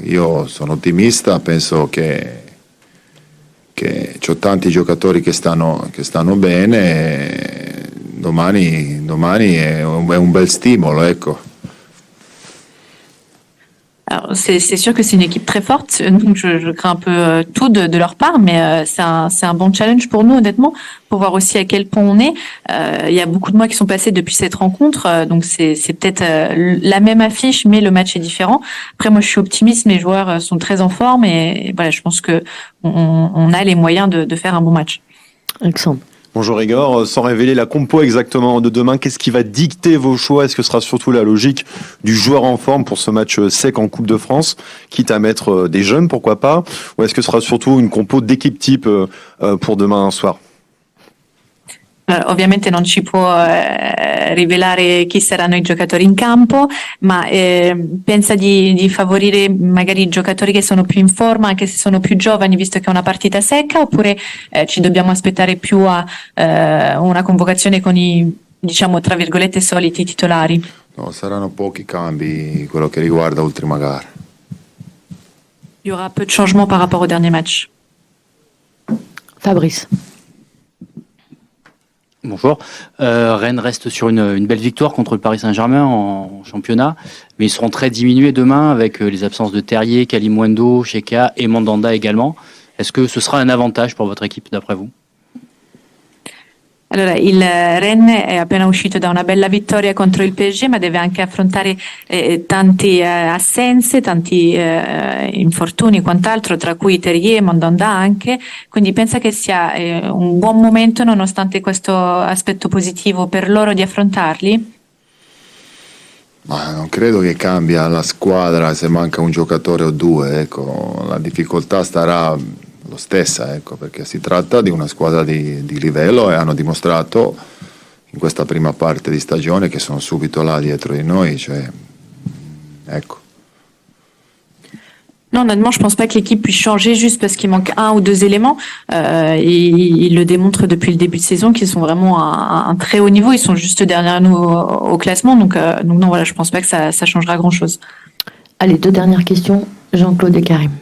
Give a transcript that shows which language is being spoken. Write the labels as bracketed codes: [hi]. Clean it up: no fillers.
[it] Io sono ottimista, penso che ho tanti giocatori che stanno bene e domani è un bel stimolo, ecco. [fr] Alors, c'est sûr que c'est une équipe très forte, donc je crains un peu tout de leur part, mais c'est un bon challenge pour nous, honnêtement, pour voir aussi à quel point on est. Il y a beaucoup de mois qui sont passés depuis cette rencontre, donc c'est peut-être la même affiche, mais le match est différent. Après, moi, je suis optimiste, mes joueurs sont très en forme et voilà, je pense que on a les moyens de faire un bon match. Alexandre. Bonjour Igor, sans révéler la compo exactement de demain, qu'est-ce qui va dicter vos choix? Est-ce que ce sera surtout la logique du joueur en forme pour ce match sec en Coupe de France, quitte à mettre des jeunes, pourquoi pas? Ou est-ce que ce sera surtout une compo d'équipe type pour demain soir? [it] Allora, ovviamente non ci può rivelare chi saranno i giocatori in campo, ma pensa di favorire magari i giocatori che sono più in forma, anche se sono più giovani, visto che è una partita secca, oppure ci dobbiamo aspettare più a una convocazione con i, diciamo, tra virgolette, soliti titolari? No, saranno pochi cambi quello che riguarda l'ultima gara. [fr] Il y aura peu de changements par rapport au dernier match. Fabrice. Bonjour. Rennes reste sur une belle victoire contre le Paris Saint-Germain en championnat, mais ils seront très diminués demain avec les absences de Terrier, Kalimundo, Cheka et Mandanda également. Est-ce que ce sera un avantage pour votre équipe d'après vous? [it] Allora, il Rennes è appena uscito da una bella vittoria contro il PSG, ma deve anche affrontare tante assenze, tanti infortuni e quant'altro, tra cui Terrier e Mandanda anche, quindi pensa che sia un buon momento nonostante questo aspetto positivo per loro di affrontarli? Ma non credo che cambia la squadra se manca un giocatore o due, ecco, la difficoltà starà lo stessa, ecco, perché si tratta di una squadra di livello e hanno dimostrato in questa prima parte di stagione che sono subito là dietro di noi, cioè, ecco. [fr] Non, honnêtement, je pense pas que l'équipe puisse changer juste parce qu'il manque un ou deux éléments. Ils le démontrent depuis le début de saison qu'ils sont vraiment à un très haut niveau. Ils sont juste derrière nous au classement, donc non, voilà, je pense pas que ça changera grand-chose. Allez, 2 dernières questions. Jean-Claude et Karim.